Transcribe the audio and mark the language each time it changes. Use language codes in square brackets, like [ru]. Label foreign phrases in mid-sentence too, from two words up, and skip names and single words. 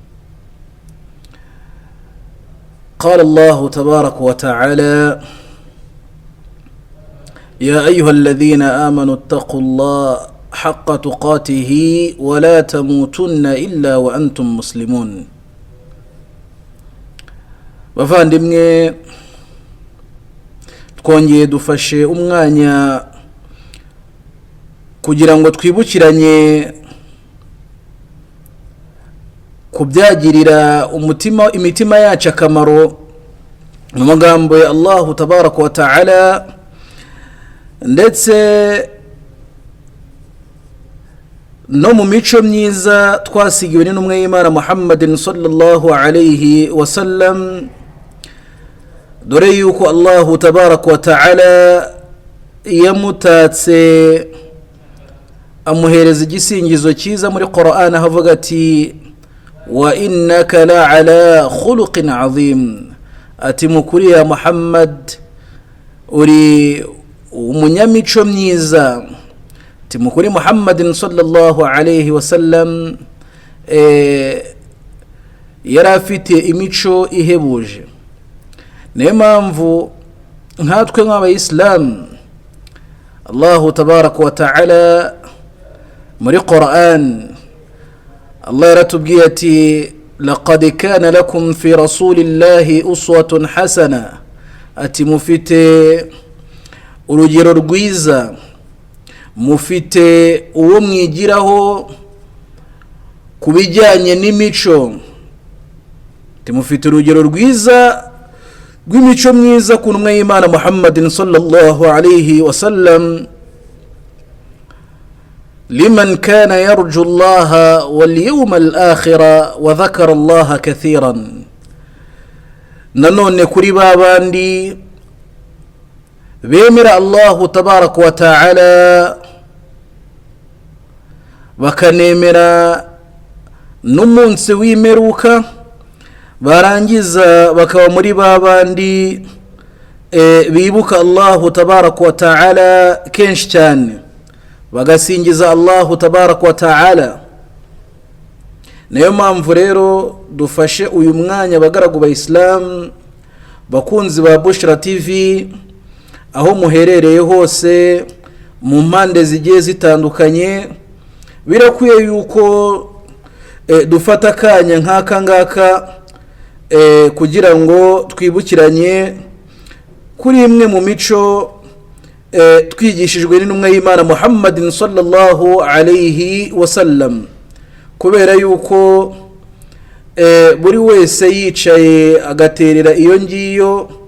[ar] قال الله تبارك وتعالى: يا أيها الذين آمنوا اتقوا الله حق تقاته ولا تموتن إلا وأنتم مسلمون. [rw] bavandimwe, twongeye dufashe umwanya kugira ngo twibukiranye kubyagirira imitima yacu akamaro mu magambo ya [ar] الله تبارك وتعالى, [rw] ndetse no mu mico myiza twasigiwe n'intumwa y'Imana Muhammadin [ar] صلى الله عليه وسلم, [rw] dore yuko [ar] الله تبارك وتعالى [rw] yamutatse amuhereza igisingizo cyiza muri Qur'an havuga ati [ar] وإنك لعلى خلق عظيم, [rw] ati mukuri ya Muhammad uri umunyamico myiza, ati mukuri Muhammadin [ar] صلى الله عليه وسلم [rw] yari afite imico ihebuje. Niyo mpamvu nkatwe nk'abayisilamu [ar] الله تبارك وتعالى [rw] muri Qur'an Allah yaratubwiye ati [ar] لقد كان لكم في رسول الله أسوة حسنة, [rw] ati mufite urugero rwiza, mufite uwo mwigiraho kubijyanye n'imico, ati mufite urugero rwiza rw'imico myiza ku ntumwa y'Imana Muhammadin [ar] صلى الله عليه وسلم, لمن كان يرجو الله واليوم الآخر وذكر الله كثيرا. [rw] Nanone kuri babandi bemera [ar] الله تبارك وتعالى [rw] bakanemera n'umunsi w'imeruka, barangiza bakaba muri babandi bibuka [ar] الله تبارك وتعالى [rw] kenshi cyane, bagasingiza [ar] الله تبارك وتعالى. [rw] Niyo mpamvu rero dufashe uyu mwanya abagaragu ba Islam bakunzi ba Bushra TV aho muherereye hose mu mpande zigiye zitandukanye, birakwiye yuko dufata akanya nk'aka ngaka kugira ngo twibukiranye kuri imwe mu mico twigishijwe n'intumwa y'Imana Muhammadin [ar] صلى الله عليه وسلم, [rw] kubera yuko buri wese yicaye agaterera iyo ngiyo